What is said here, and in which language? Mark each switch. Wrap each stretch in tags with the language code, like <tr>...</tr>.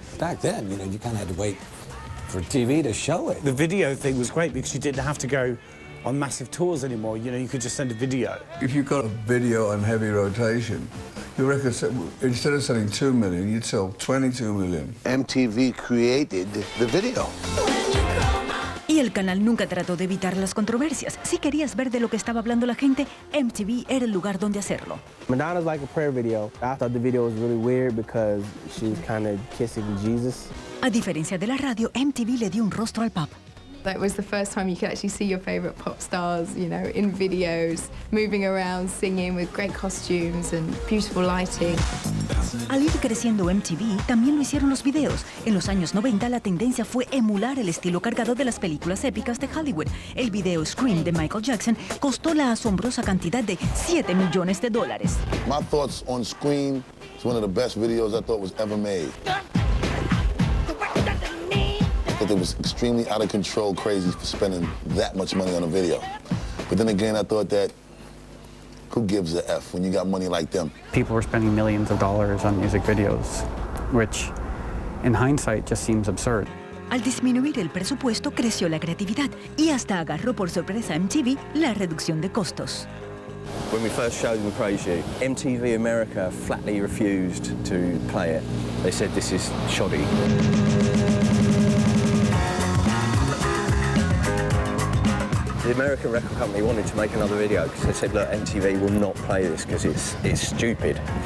<en>Back then, you know, you kind of had to wait for TV to show it. The video thing was great because you didn't have to go on massive tours anymore. You know, you could just send a video. If you got a video on heavy rotation, your record, instead of selling 2 million, you'd sell 22 million. MTV created the video.</en> <es>Y el canal nunca trató de evitar las controversias. Si querías ver de lo que estaba hablando la gente, MTV era el lugar donde hacerlo.</es> <en>Madonna's like a prayer video. I thought the video was really weird because she was kind of kissing Jesus.</en> <es>A diferencia de la radio, MTV le dio un rostro al pop.</es> <en>That was the first time you could actually see your favorite pop stars, you know, in videos, moving around, singing with great costumes and beautiful lighting.</en> <es>Al ir creciendo MTV, también lo hicieron los videos. En los años 90, la tendencia fue emular el estilo cargado de las películas épicas de Hollywood. El video Scream de Michael Jackson costó la asombrosa cantidad de $7 millones.</es> <en>My thoughts on Scream is one of the best videos I thought was ever made. I thought it was extremely out of control, crazy for spending that much money on a video. But then again, I thought that who gives a F when you got money like them? People were spending millions of dollars on music videos, which in hindsight just seems absurd.</en> <es>Al disminuir el presupuesto, creció la creatividad y hasta agarró por sorpresa a MTV la reducción de costos.</es> <en>When we first showed them Praise You, MTV America flatly refused to play it. They said this is shoddy. The American record company wanted to make another video because they said, look, MTV will not play this because it's stupid.</en>